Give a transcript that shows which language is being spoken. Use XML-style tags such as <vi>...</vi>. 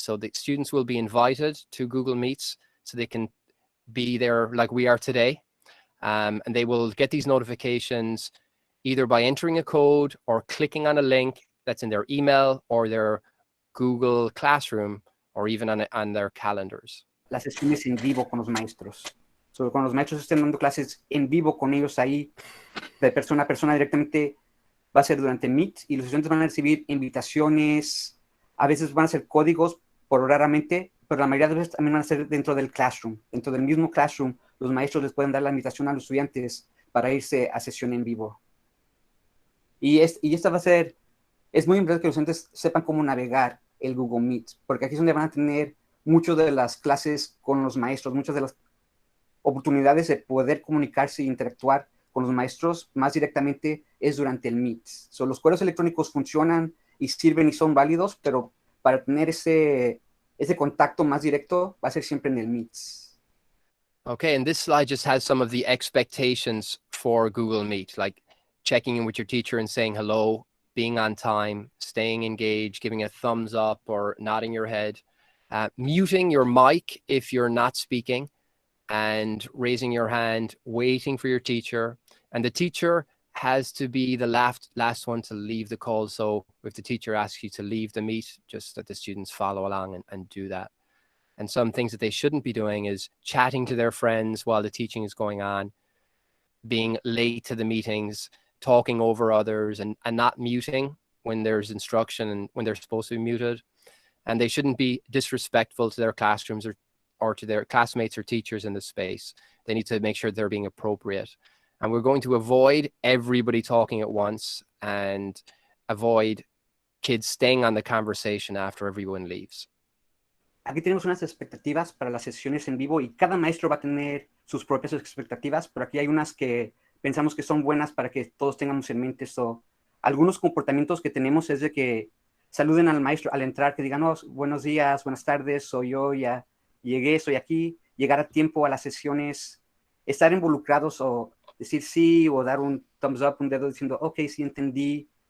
<en>So the students will be invited to Google Meets so they can be there like we are today. And they will get these notifications either by entering a code or clicking on a link that's in their email or their Google Classroom or even on their calendars.</en> <es>Las sesiones en vivo con los maestros. So, cuando los maestros estén dando clases en vivo con ellos ahí, de persona a persona directamente, va a ser durante Meet y los estudiantes van a recibir invitaciones, a veces van a ser códigos por raramente, pero la mayoría de veces también van a ser dentro del Classroom. Dentro del mismo Classroom, los maestros les pueden dar la invitación a los estudiantes para irse a sesión en vivo. Y esta va a ser, es muy importante que los estudiantes sepan cómo navegar el Google Meet, porque aquí es donde van a tener muchas de las clases con los maestros, muchas de las oportunidades de poder comunicarse e interactuar con los maestros más directamente es durante el Meet. So, los correos electrónicos funcionan y sirven y son válidos, pero para tener ese contacto más directo va a ser siempre en el Meet.</es> <en>Okay, and this slide just has some of the expectations for Google Meet, like checking in with your teacher and saying hello, being on time, staying engaged, giving a thumbs up or nodding your head, muting your mic if you're not speaking, and raising your hand, waiting for your teacher. And the teacher has to be the last one to leave the call. So if the teacher asks you to leave the meet, just that the students follow along and do that. And some things that they shouldn't be doing is chatting to their friends while the teaching is going on, being late to the meetings, talking over others, and not muting when there's instruction and when they're supposed to be muted. And they shouldn't be disrespectful to their classrooms or to their classmates or teachers in the space. They need to make sure they're being appropriate. And we're going to avoid everybody talking at once and avoid kids staying on the conversation after everyone leaves.</en> <es>Aquí tenemos unas expectativas para las sesiones en vivo y cada maestro va a tener sus propias expectativas, pero aquí hay unas que pensamos que son buenas para que todos tengamos en mente. So, algunos comportamientos que tenemos es de que saluden al maestro al entrar, que digan, oh, buenos días, buenas tardes, soy yo, ya llegué, estoy aquí, llegar a tiempo a las sesiones, estar involucrados o decir sí o dar un</es> <en>thumbs up,</en> <es>un dedo diciendo, ok, sí entendí.</es>